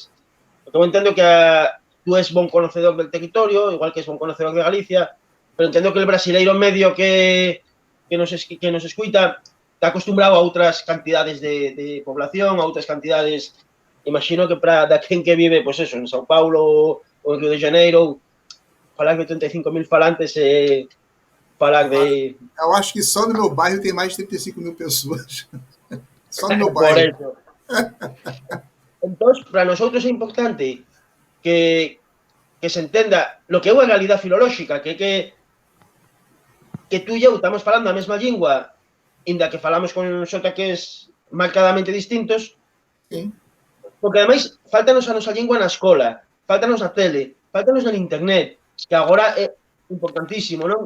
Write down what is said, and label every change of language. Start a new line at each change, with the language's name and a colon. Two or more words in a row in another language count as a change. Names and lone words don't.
Galician: Eu entendo que tú és bon conocedor del territorio, igual que és bon conocedor de Galicia, pero entendo que el brasileiro medio que nos escuita está acostumbrado a outras cantidades de población, a outras cantidades, imagino que para quen que vive, pois eso, en São Paulo ou en Rio de Janeiro, falar de 35.000 falantes é falar de...
Portuguese: Eu acho que só no meu bairro tem mais de 35.000 pessoas. Só no meu bairro.
Galician: Por eso. Entonces, para nosotros é importante que se entenda lo que é unha realidade filolóxica, que tú e eu estamos falando a mesma lingua, inda que falamos con sotaques marcadamente distintos, sí. Porque ademais faltanos a nosa lingua na escola, faltanos na tele, faltanos no internet, que agora é importantísimo, non?